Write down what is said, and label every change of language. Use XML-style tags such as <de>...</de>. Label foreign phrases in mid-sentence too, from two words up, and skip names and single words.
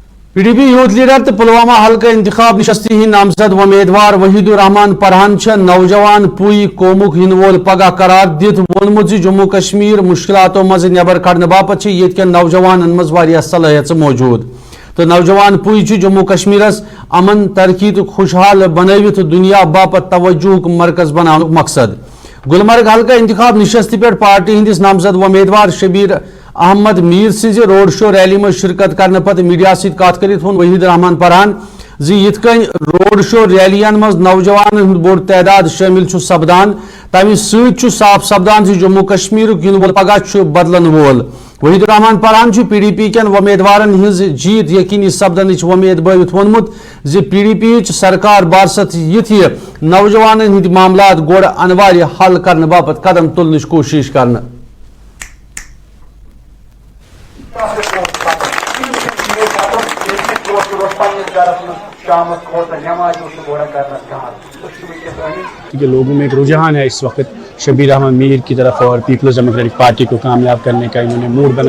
<ks>PDP</ks> <en>youth leader</en> <ks>तो पुलवामा हल्का इंतखाब नशस्ती हिंद नामजद उम्मीदवार वहीदुर रहमान परहान नौजवान पुई कोमुक हिंद वोल पगह करार दित वोनमुत जम्मू कश्मीर मुश्किलातों मज नबर कड़ने बापत येतकन नौजवान मज वारियाह सलाहियत मौजूद तो नौजवान पुई जम्मू कश्मीरस अमन तरक्की तो खुशहाल बनवित दुनिया बापत तवज्जुह मरकज बनाने मकसद गुलमर्ग हल्का इंतखाब नशस्ती पे पार्टी हिंदिस नामजद उम्मीदवार शबीर अहमद मीर सिज</ks> <en>road show rally</en> <ks>में शिरकत करने पत मीडिया सत कत करित वोन वहीद रहमान परहान यिथकन</ks> <en>road show</en> <ks>रैलियन मज नौजवान बोड़ तादाद शामिल सपदान तमि सत साफ सपदान जम्मू कश्मीर पगह बदलन वोल वहीद रहमान परहान PDP कन उम्मीदवारन हिंज जीत यकीनी सपदन उम्मीद बवित वोनमुत PDP सरकार बारसत यथ नौजवान हिंद मामलात गोड़ अनिवार्य हल करने बापत कदम तुलने कोशिश करना</ks> <ur>کہ لوگوں میں ایک رجحان ہے اس وقت شبیر احمد میر کی طرف اور پیپلز ڈیموکریٹک پارٹی کو کامیاب کرنے کا انہوں نے موڈ بنایا.</ur>